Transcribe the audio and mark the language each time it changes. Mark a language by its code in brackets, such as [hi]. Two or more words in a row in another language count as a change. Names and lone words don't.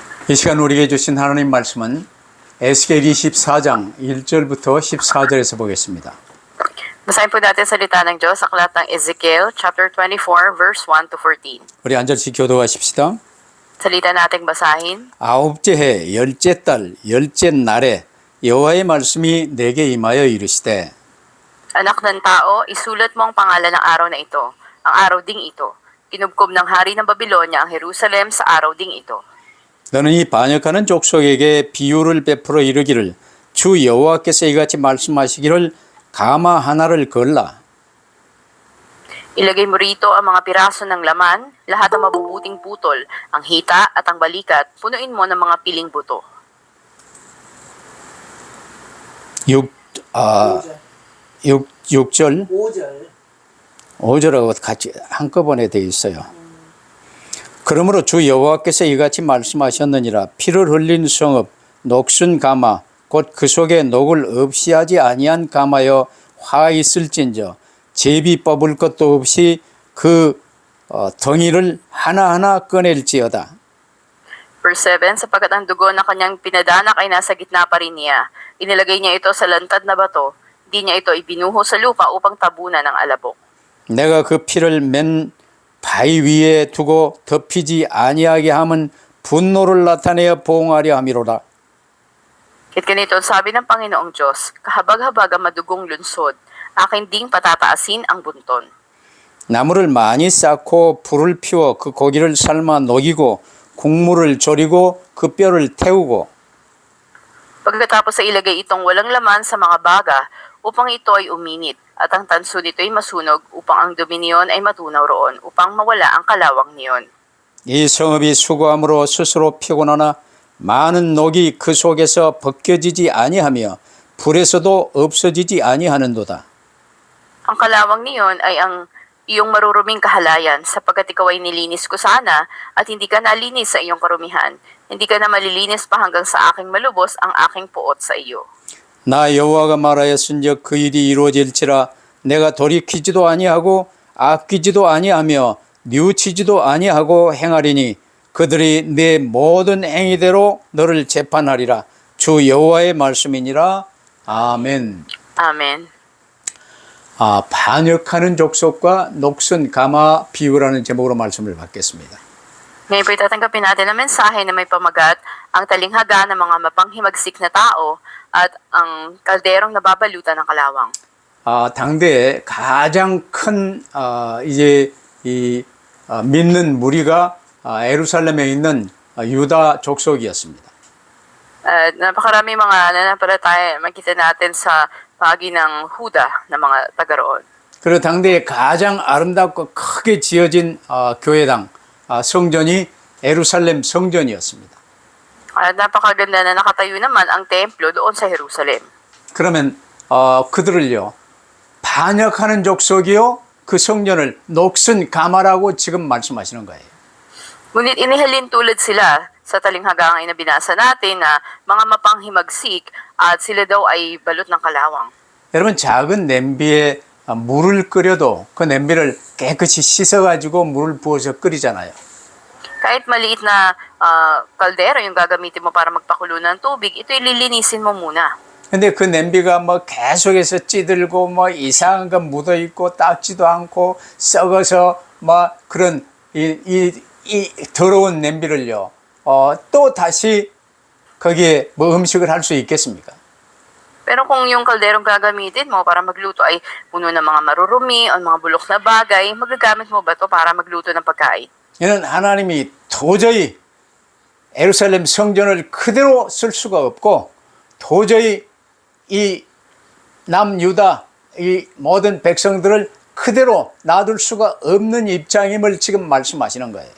[ko] 이 시간 우리에게 주신 하나님 말씀은 에스겔 24장 1절부터 14절에서 보겠습니다. [tl] Basahin po natin salita ng Diyos sa aklat ng Ezekiel, [en] chapter 24, verse 1 to 14. [ko] 우리 한 절씩 교도하십시다. [tl] Salita nating basahin. [ko] 아홉째 해 열째 달 열째 날에 여호와의 말씀이 내게 임하여 이르시되 [tl] Anak ng tao, isulat mo ang pangalan ng araw na ito, ang araw ding ito. Kinubkob ng hari ng Babylonia ang Jerusalem sa araw ding ito. [ko] 너는 이 반역하는 족속에게 비유를 베풀어 이르기를 주 여호와께서 이같이 말씀하시기를 가마 하나를 걸라. [tl] Ilagay mo rito ang mga piraso ng laman, lahat ng mabubuting putol, ang hita at ang balikat, punuin mo ng mga piling buto. [ko] 6절 5절하고 같이 한꺼번에 되어 있어요. 그러므로 주 여호와께서 이같이 말씀하셨느니라. 피를 흘린 성읍 녹슨 가마 곧 그 속에 녹을 없이 하지 아니한 가마여 화 있을진저 제비 뽑을 것도 없이 그 덩이를 하나하나 꺼낼지어다. [tl] Verse 7, sapagkat ang dugo na kanyang pinadanak ay nasa gitna pa rin niya. Inilagay niya ito sa lantad na bato, di niya ito ibinuho sa lupa upang tabunan ng alabok. [ko] 내가 그 피를 맨 바위 위에 두고 덮이지 아니하게 함은 분노를 나타내어 보응하려 함이로라. [tl] Kit ganito ang sabi ng Panginoong Diyos, kahabag-habag ang madugong lunsod, aking ding patataasin ang bunton. [ko] 나무를 많이 쌓고 불을 피워 그 고기를 삶아 녹이고 국물을 졸이고 그 뼈를 태우고 [tl] Pagkatapos ay ilagay itong walang laman sa mga baga upang ito ay uminit at ang tanso nito ay masunog upang ang dumi niyon ay matunaw roon upang mawala ang kalawang niyon. [ko] 이 성읍이 수고함으로 스스로 피곤하나 많은 녹이 그 속에서 벗겨지지 아니하며 불에서도 없어지지 아니하는도다. [tl] Ang kalawang niyon ay ang iyong maruruming kahalayan sapagkat ikaw ay nilinis ko sana at hindi ka nalinis sa iyong karumihan. Hindi ka na malilinis pa hanggang sa aking malubos ang aking puot sa iyo. [ko] 나 여호와가 말하였은즉 그 일이 이루어질지라 내가 돌이키지도 아니하고 아끼지도 아니하며 뉘우치지도 아니하고 행하리니 그들이 내 모든 행위대로 너를 재판하리라. 주 여호와의 말씀이니라. 아멘. [tl] Amen. [ko] 반역하는 족속과 녹슨 가마 비유라는 제목으로 말씀을 받겠습니다. [tl] Ngayon po itatanggapin natin ang mensahe na may pamagat, ang talinghaga ng mga mapanghimagsik na tao at ang kalderong nababalutan ng kalawang. [ko] 당대에 가장 큰 이제 이 믿는 무리가 예루살렘에 있는 유다 족속이었습니다. [tl] Napakarami mga nananampalataya makita natin sa bahagi ng Huda na mga taga roon. [ko] 그리고 당대에 가장 아름답고 크게 지어진 교회당 성전이 예루살렘 성전이었습니다. [tl] Napakaganda na nakatayo naman ang templo doon sa Jerusalem. [ko] 그러면 그들을요 반역하는 족속이요 그 성전을 녹슨 가마라고 지금 말씀하시는 거예요. [tl] Ngunit inihalin tulad sila sa talinghaga na binasa natin na mga mapanghimagsik at sila daw ay balot ng kalawang. [ko] 여러분 작은 냄비에 물을 끓여도 그 냄비를 깨끗이 씻어가지고 물을 부어서 끓이잖아요. [tl] Kahit maliit na kaldero yung gagamitin mo para magpakulo ng tubig, ito ililinisin mo muna. [ko] 근데 그 냄비가 뭐 계속해서 찌들고 뭐 이상한 거 묻어 있고 닦지도 않고 썩어서 뭐 그런 이 더러운 냄비를요. 또 다시 거기에 뭐 음식을 할 수 있겠습니까? [tl] Pero kung yung kalderong gagamitin mo para magluto ay puno ng mga marurumi o mga bulok na bagay, magagamit mo ba ito para magluto ng pagkain? [ko] 이는 하나님이 도저히 예루살렘 성전을 그대로 쓸 수가 없고 도저히 이 남유다 이 모든 백성들을 그대로 놔둘 수가 없는 입장임을 지금 말씀하시는 거예요.